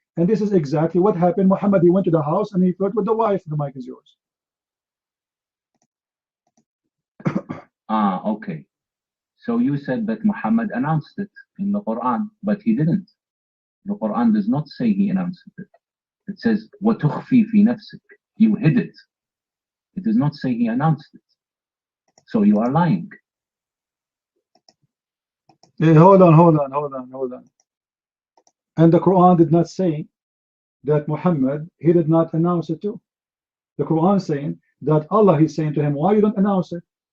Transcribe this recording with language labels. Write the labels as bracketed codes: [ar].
[en] And this is exactly what happened. Muhammad, he went to the house and he flirted with the wife. The mic is yours. Okay. So you said that Muhammad announced it in the Quran, but he didn't. The Quran does not say he announced it. It says, [ar] وَتُخْفِي فِي نَفْسِكَ. [en] You hid it. It does not say he announced it. So you are lying. Hey, hold on. And the Quran did not say that Muhammad, he did not announce it too. The Quran is saying that Allah is saying to him, why you don't announce it?